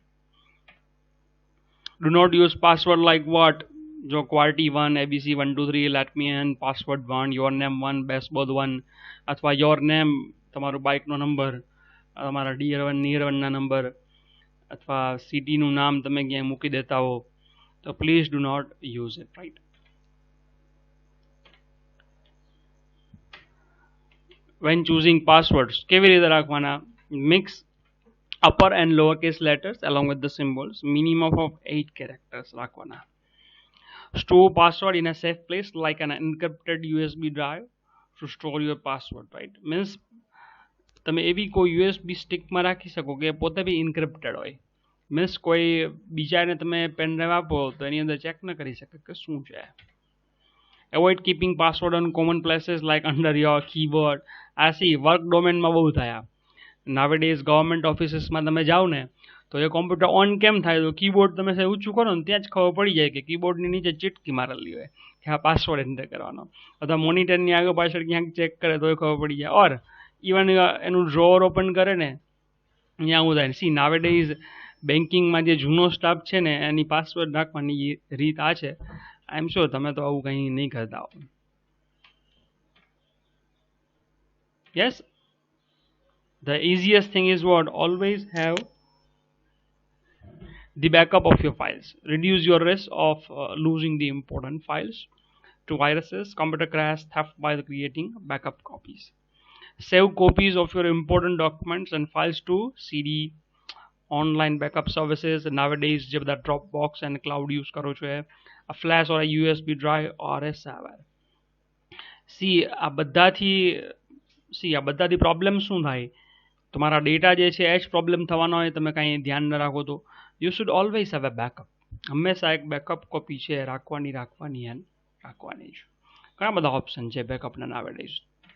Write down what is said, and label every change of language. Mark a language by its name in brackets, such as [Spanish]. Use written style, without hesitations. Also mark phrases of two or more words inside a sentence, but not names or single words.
[English] do not use password like what, જો QWERTY1, ABC 1 2 3, let me an, password 1, your name 1, બેસબોધ 1, અથવા your name [Gujarati] તમારું બાઇકનો નંબર, તમારા [English] dear 1 near 1 નંબર, [Gujarati] અથવા સિટીનું નામ તમે ક્યાંય મૂકી દેતા હો, તો [English] please do not use it, right. When choosing passwords, [Gujarati] કેવી રીતે રાખવાના? [English] Mix upper and lower case letters along with the symbols. Minimum of 8 characters રાખવાના. Store password in a safe place like an encrypted USB drive to store your password, right? [Gujarati] Means તમે એવી કોઈ USB સ્ટિકમાં રાખી શકો કે પોતે બી ઇન્ક્રિપ્ટેડ હોય. મીન્સ કોઈ બીજાને તમે [English] pen drive [Gujarati] આપો તો એની અંદર ચેક ન કરી શકે કે શું છે. [English] Avoid keeping password on common places like under your keyboard. [Gujarati] આ સી [English] work domain [Gujarati] બહુ થાય. [English] nowadays government offices [Gujarati] તમે જાઓ ને તો એ કોમ્પ્યુટર ઓન કેમ થાય, તો કીબોર્ડ તમે ઊંચું કરો ને ત્યાં જ ખબર પડી જાય કે કીબોર્ડની નીચે ચીટકી મારેલી હોય કે આ પાસવર્ડ એન્ટર કરવાનો, અથવા મોનિટરની આગળ પાછળ ક્યાંક ચેક કરે તો એ ખબર પડી જાય. [English] or even [Gujarati] એનું ડ્રોવર ઓપન કરે ને ત્યાં હું થાય. સી [English] nowadays banking [Gujarati] જે જૂનો સ્ટાફ છે ને એની પાસવર્ડ રાખવાની રીત આ છે. [English] I am sure [Gujarati] તમે તો આવું કંઈ નહીં કરતા હો. [English] Yes, the easiest thing is what? Always have the backup of your files. Reduce your risk of losing the important files to viruses, computer crash, theft by creating backup copies. Save copies of your important documents and files to CD, online backup services. [Gujarati] Nowadays જે બધા Dropbox [English] and cloud use [Gujarati] કરો છો, [English] a flash or a USB drive or a server. [Gujarati] આ બધાથી પ્રોબ્લેમ શું થાય? તમારા ડેટા જે છે એ જ પ્રોબ્લેમ થવાનો હોય, તમે કાંઈ ધ્યાન ન રાખો તો. [English] you should always have a backup. [Gujarati] હંમેશા એક [English] backup copy [Gujarati] છે રાખવાની જ. ઘણા બધા ઓપ્શન છે બેકઅપના નાવેડેઝ.